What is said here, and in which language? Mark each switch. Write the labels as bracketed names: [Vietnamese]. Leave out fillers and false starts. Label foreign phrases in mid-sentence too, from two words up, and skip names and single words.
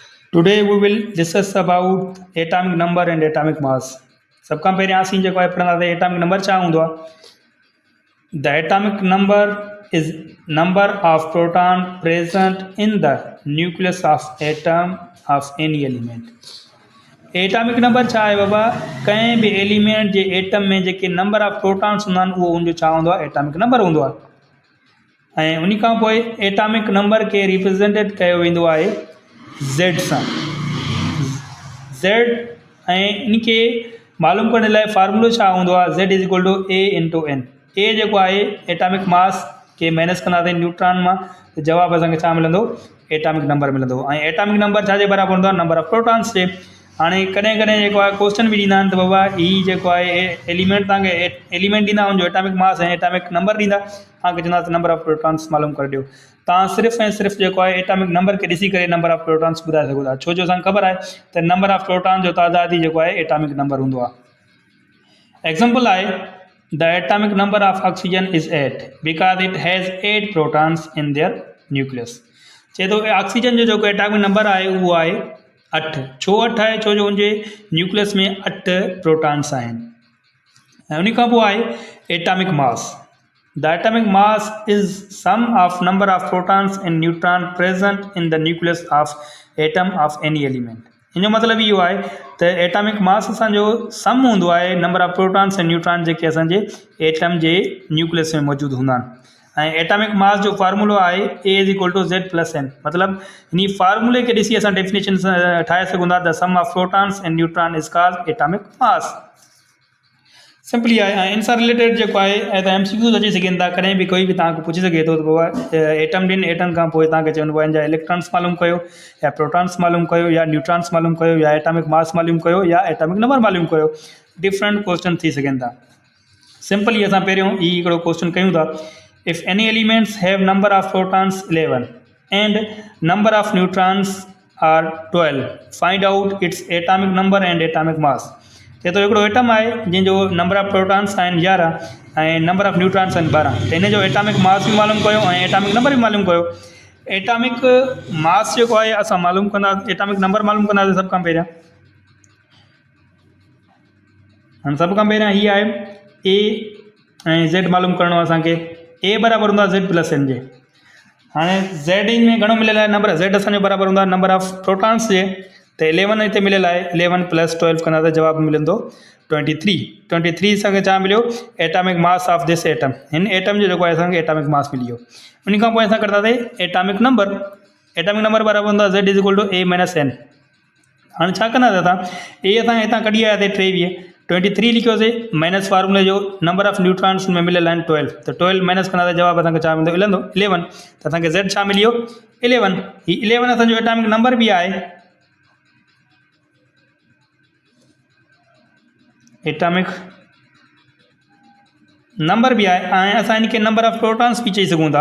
[English] Today we will discuss about atomic number and atomic mass. [Sindhi] सब खां पहिरियां असीं जेको आहे पढ़ंदासीं [English] atomic number [Sindhi] छा हूंदो आहे. [English] The atomic number is number of proton present in the nucleus of atom of any element. atomic number [Sindhi] छा आहे बाबा, कंहिं बि एलिमेंट जे एटम में जेके [English] number of protons [Sindhi] हूंदा आहिनि उहो उनजो छा हूंदो आहे, [English] atomic number [Sindhi] हूंदो आहे. ऐं उन खां पोइ [English] atomic number [Sindhi] खे रिप्रेज़ेंटेड कयो वेंदो आहे ज़ेड सां. ज़ेड ऐं इनखे मालूम करण लाइ फार्मूलो छा हूंदो आहे, [English] Z is equal to A into N. [Sindhi] ए जेको आहे [English] atomic mass [Sindhi] खे माइनस कंदासीं न्यूट्रॉन मां त जवाबु असांखे छा मिलंदो, [English] atomic number [Sindhi] मिलंदो. ऐं [English] atomic number [Sindhi] छाजे बराबरि हूंदो आहे, [English] number of protons [Sindhi] जे. हाणे कॾहिं कॾहिं जेको आहे क्वेश्चन बि ॾींदा आहिनि त बाबा हीअ जेको आहे एलिमेंट तव्हांखे एलिमेंट ॾींदा हुनजो [English] atomic mass [Sindhi] ऐं [English] atomic number [Sindhi] ॾींदा, तव्हांखे चवंदा [English] number of protons [Sindhi] मालूम करे ॾियो. तव्हां सिर्फ़ु ऐं सिर्फ़ु जेको आहे [English] atomic number [Sindhi] खे ॾिसी करे [English] number of protons [Sindhi] ॿुधाए सघो था, छो जो असांखे ख़बर आहे त [English] number of proton [Sindhi] जो तादाद ई जेको आहे [English] atomic number [Sindhi] हूंदो आहे. [English] एग्जाम्पल आहे the atomic number of oxygen is 8 because it has 8 protons in their nucleus. [Sindhi] चए थो ऑक्सीजन जो जेको [English] atomic number [Sindhi] आहे उहो आहे 8. छो 8 आहे, छो जो उनजे न्यूक्लियस में 8 प्रोटॉन्स आहिनि. ऐं उन खां पोइ आहे [English] atomic mass. the atomic mass is sum of number of protons and neutron present in the nucleus of atom of any element. [Sindhi] इन जो मतिलबु इहो आहे त [English] atomic mass [Sindhi] असांजो सम हूंदो आहे [English] number of protons [Sindhi] ऐं न्यूट्रॉन जेके असांजे एटम जे न्यूक्लियस में मौजूदु हूंदा आहिनि. ऐं [English] atomic mass [Sindhi] जो फार्मूलो आहे [English] A is equal to Z plus N. [Sindhi] मतिलबु हिन फार्मूले खे ॾिसी असां डेफिनेशन ठाहे सघूं था. [English] the sum of protons and neutron is called atomic mass. [Sindhi] सिंपली आहे. ऐं इन सां रिलेटेड जेको आहे ऐं त MCQs अची सघनि था. कॾहिं बि कोई बि तव्हांखे पुछी सघे थो त बाबा एटम ॾिन, एटम खां पोइ तव्हांखे चवंदो आहे हिनजा इलेक्ट्रॉन्स मालूम कयो या प्रोटॉन्स मालूम कयो या न्यूट्रॉन्स मालूम कयो या [English] atomic mass [Sindhi] मालूम कयो या [English] atomic number [Sindhi] मालूम कयो. [English] different question [Sindhi] थी सघनि था. सिंपली असां पहिरियों ही हिकिड़ो क्वेश्चन कयूं था. [English] If any elements have number of protons 11 and number of neutrons are 12, find out its atomic number and atomic mass. [Hindi] ये तो [Sindhi] हिकिड़ो एटम आहे जंहिंजो [English] number of protons [Sindhi] आहिनि 11 ऐं [English] number of neutrons [Sindhi] आहिनि 12. त हिन जो [English] atomic mass [Sindhi] बि मालूम कयो ऐं [English] atomic number [Sindhi] बि मालूम कयो. [English] atomic mass [Sindhi] जेको आहे असां मालूम कंदा, [English] atomic number [Sindhi] मालूम कंदासीं सभ खां पहिरियां. हाणे सभ खां पहिरियां हीअ आहे ए ऐं ज़ेड मालूम करिणो आहे असांखे. ए बराबरि हूंदो आहे [English] Z plus N [Sindhi] जे. हाणे ज़ेड में घणो मिलियल आहे नंबर, ज़ेड असांजो बराबरि हूंदो आहे [English] number of protons [Sindhi] जे. त 11 हिते मिलियल आहे. 11 प्लस 12 कंदा त जवाबु मिलंदो 23. 23 असांखे छा मिलियो, [English] atomic mass of this atom. [Sindhi] हिन एटम जो जेको आहे असांखे [English] atomic mass [Sindhi] मिली वियो. उन खां पोइ असां कंदासीं [English] atomic number. atomic number [Sindhi] बराबरि हूंदो आहे [English] Z is equal to A minus N. [Sindhi] हाणे छा कंदासीं असां, ए असां हितां कढी आयासीं 23. 23 लिखियोसीं माइनस फार्मूले जो [English] number of neutrons [Sindhi] में मिलियल आहिनि 12. त 12 माइनस कंदा त जवाबु असांखे छा मिलंदो, 11. त असांखे ज़ेड छा मिली वियो, 11. ही 11 असांजो [English] atomic number [Sindhi] बि आहे. [English] atomic number [Sindhi] बि आहे ऐं असां हिनखे [English] number of protons [Sindhi] बि चई सघूं था.